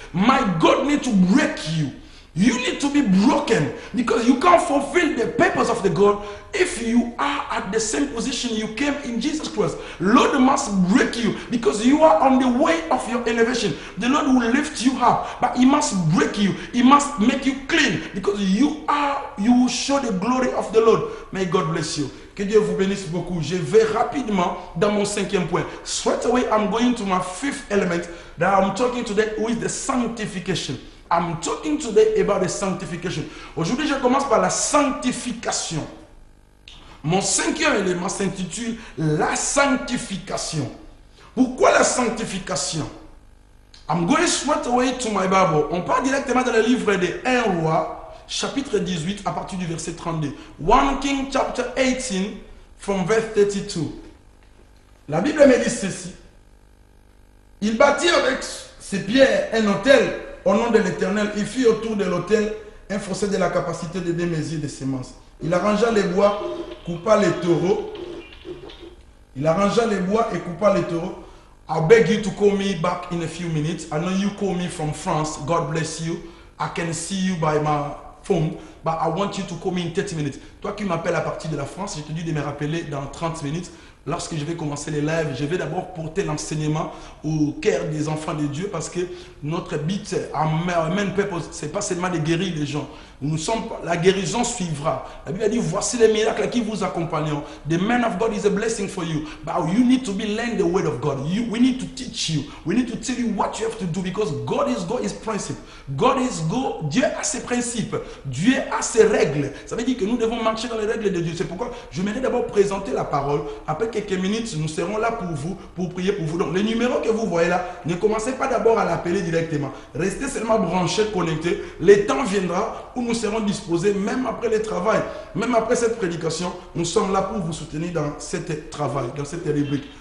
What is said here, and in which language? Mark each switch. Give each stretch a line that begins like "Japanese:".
English: My God needs to break you. You need to be broken, because you can't fulfill the purpose of the God if you are at the same position you came in Jesus Christ. Lord must break you, because you are on the way of your elevation. The Lord will lift you up, but He must break you. He must make you clean, because you will show the glory of the Lord. May God bless you.
French: Que Dieu vous bénisse beaucoup. Je vais rapidement dans mon cinquième point.
English: Straight away, I'm going to my fifth element that I'm talking today, which is the sanctification. I'm talking today about the sanctification.
French: Aujourd'hui, je commence par la sanctification. Mon cinquième élément s'intitule la sanctification. Pourquoi la sanctification?
English: I'm going straight away to my Bible.
French: On part directement dans le livre de 1 Roi, chapitre 18, à partir du verset 32.
English: 1 King chapter 18, from verse 32.
French: La Bible me dit ceci. Il bâtit avec ses pierres un autel au nom de l'Éternel. Il fit autour de l'autel un fossé de la capacité de 2 mesures de semences. Il arrangea les bois, coupa les taureaux. Il arrangea les bois et coupa les taureaux.
English: I'll beg you to call me back in a few minutes. I know you call me from France. God bless you. I can see you by my phone, but I want you to call me in 30 minutes.
French: Toi qui m'appelles à partir de la France, je te dis de me rappeler dans 30 minutes. Lorsque je vais commencer les lives, je vais d'abord porter l'enseignement au cœur des enfants de Dieu parce que notre but,
English: main purpose,
French: c'est pas seulement de guérir les gens. La guérison suivra. La Bible a dit, voici les miracles qui vous accompagneront.
English: The man of God is a blessing for you. But you need to be learn the word of God. We need to teach you. We need to tell you what you have to do because God is principle. God is God.
French: Dieu a ses principes. Dieu a ses règles. Ça veut dire que nous devons marcher dans les règles de Dieu. C'est pourquoi je vais d'abord présenter la parole. Après quelques minutes, nous serons là pour vous, pour prier pour vous. Donc, le numéro que vous voyez là, ne commencez pas d'abord à l'appeler directement. Restez seulement branchés, connectés. Le temps viendra où nous serons disposés, même après le travail, même après cette prédication, nous sommes là pour vous soutenir dans ce travail, dans cette rubrique.